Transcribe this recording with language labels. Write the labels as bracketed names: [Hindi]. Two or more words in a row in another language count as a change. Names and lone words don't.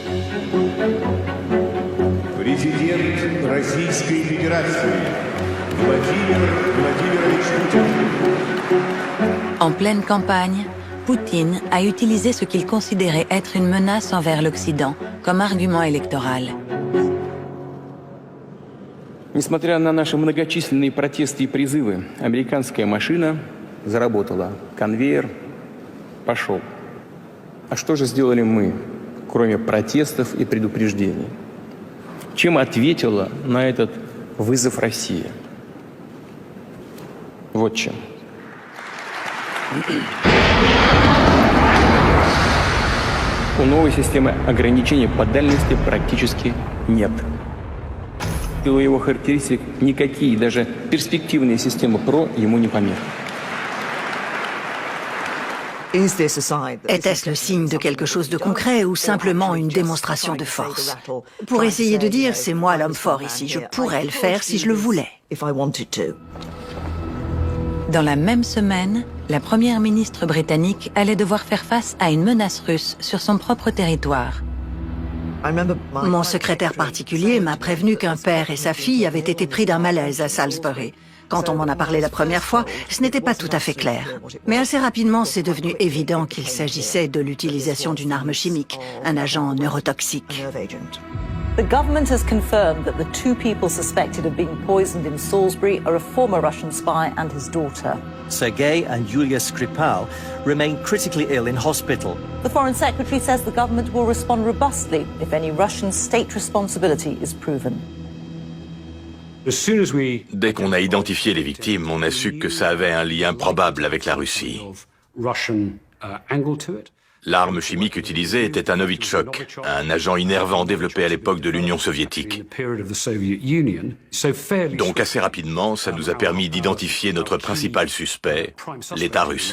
[French] En pleine campagne, Poutine a utilisé ce qu'il considérait être une menace envers l'Occident comme argument électoral. [Russian] Несмотря на наши многочисленные протесты и призывы, американская машина заработала. Конвейер пошел. А что же сделали мы, кроме протестов и предупреждений? Чем ответила на этот вызов Россия? Вот чем. У новой системы ограничений по дальности практически нет. В силу его характеристик никакие, даже перспективные системы ПРО ему не помех. [French] Était-ce le signe de quelque chose de concret ou simplement une démonstration de force? Pour essayer de dire, c'est moi l'homme fort ici, je pourrais le faire si je le voulais. Dans la même semaine, la première ministre britannique allait devoir faire face à une menace russe sur son propre territoire. Mon secrétaire particulier m'a prévenu qu'un père et sa fille avaient été pris d'un malaise à Salisbury. Quand on m'en a parlé la première fois, ce n'était pas tout à fait clair. Mais assez rapidement, c'est devenu évident qu'il s'agissait de l'utilisation d'une arme chimique, un agent neurotoxique. [English] The government has confirmed that the two people suspected of being poisoned in Salisbury are a former Russian spy and his daughter. Sergei and Yulia Skripal remain critically ill in hospital. The Foreign Secretary says the government will respond robustly if any Russian state responsibility is proven. [French] Dès qu'on a identifié les victimes, on a su que ça avait un lien probable avec la Russie. L'arme chimique utilisée était un Novichok, un agent innervant développé à l'époque de l'Union soviétique. Donc assez rapidement, ça nous a permis d'identifier notre principal suspect, l'État russe.